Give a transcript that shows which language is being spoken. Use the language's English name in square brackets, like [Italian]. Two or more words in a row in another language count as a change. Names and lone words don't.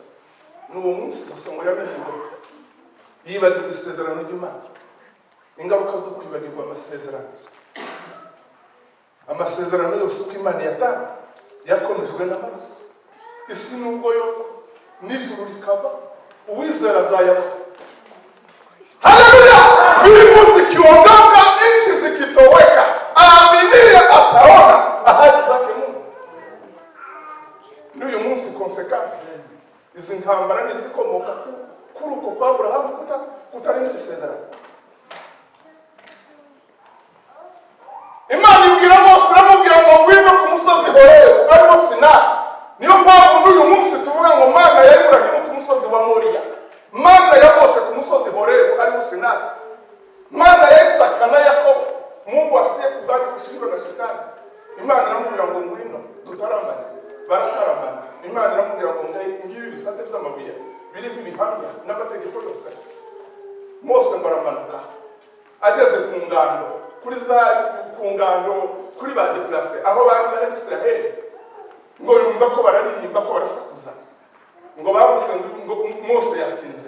[Kinyarwanda] N'uwo munsi gusa ngo yamenywe yibagirwa isezerano ry'Imana. Ingaruka zo kwibagirwa amasezerano. amasezerano yose uko Imana yatanga yakomejwe n'amaraso. Isi nubwo yo n'ijuru rikava, uwizera azayabona. Haleluya! [Swahili] Mbingu zikiondoka, nchi zikitoweka, aaminie ataona ahadi zake Mungu. [Kinyarwanda] N'uyu munsi konsekansi izi ntambara nizikomoka kuri uko kwa Aburahamu kutarinda isezerano. Imana ibwira Mose, iramubwira ngo ngwino ku musozi Horebu ariwo Sinayi. Niyo mpamvu n'uyu munsi tuvuga ngo Mana ya Ibrahimu ku musozi wa Moriya, Mana ya Mose ku musozi Horebu ariwo Sinayi, Mana ya Isaka na Yakobo. [Swahili] Mungu asiye kubali kushindwa na shetani. [Kinyarwanda] Imana iramubwira ngo ngwino tutaramana, barataramana. Imana iramubwira ngo ngibi bisate by'amabuye biri bihamya n'amategeko yose. Mose ngo aramanuka ageze ku ngando, kuri ba deplace aho bari Israel, ngo yumva ko bararirimba ko barasakuza, ngo bavuze ngo Mose yatinze.